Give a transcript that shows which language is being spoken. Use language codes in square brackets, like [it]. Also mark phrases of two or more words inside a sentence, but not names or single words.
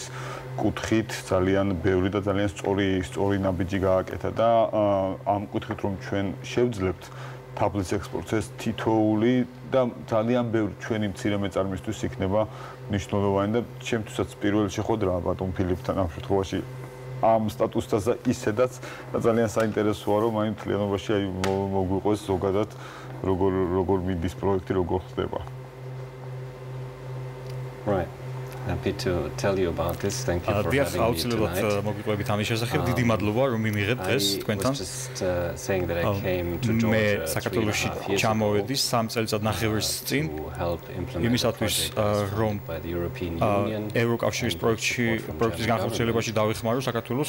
[ka] კუთხით ძალიან ბევრი და ძალიან სწორი ნაბიჯი გააკეთა და ამ კუთხით რომ ჩვენ შევძლებთ თაფლის ექსპორტს, ეს თითოეული და ძალიან ბევრი ჩვენი მცირე მეწარმისთვის იქნება მნიშვნელოვანი და ჩემთვისაც პირველ შეხვედრა ბატონ ფილიპთან ამ შემთხვევაში ამ სტატუსთან ისედაც და ძალიან საინტერესოა რომ აი მთლიანობაში აი მოგვიყვეს ზოგადად როგორ მიდის პროექტი, როგორ ხდება. [en] Right. Happy to tell you about this. Thank you for having me tonight. [ka] მოგვიყვებით ამის შესახებ. დიდი მადლობა რომ მიმიღეთ დღეს თქვენთან. მე საქართველოში ჩამოვედი 3 წელიწადნახევრის წინ იმისათვის რომ ევროკავშირის პროექტის განხორციელებაში დავეხმარო საქართველოს.